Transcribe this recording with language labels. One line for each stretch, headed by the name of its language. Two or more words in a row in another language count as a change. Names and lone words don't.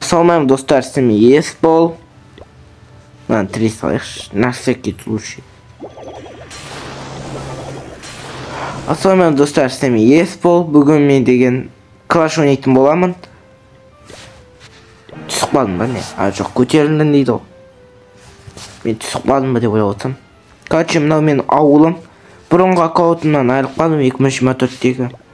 Kazakh: Ассалаумағалейкум достар,
Russian: с вами Есбол. Ладно, 3 слышишь, на всякий случай.
Kazakh: Ассалаумағалейкум достар,
Russian: с вами Есбол.
Kazakh: Бүгін мен деген клаш ойнайтын боламын. Түсіп қалдым ба не? Жоқ, көтерілдім дейді ол. Мен түсіп қалдым ба деп ойлап отырсам. Короче, мынау менің ауылым. Бұрынғы аккаунтымнан айырылып қалдым 2024-тегі.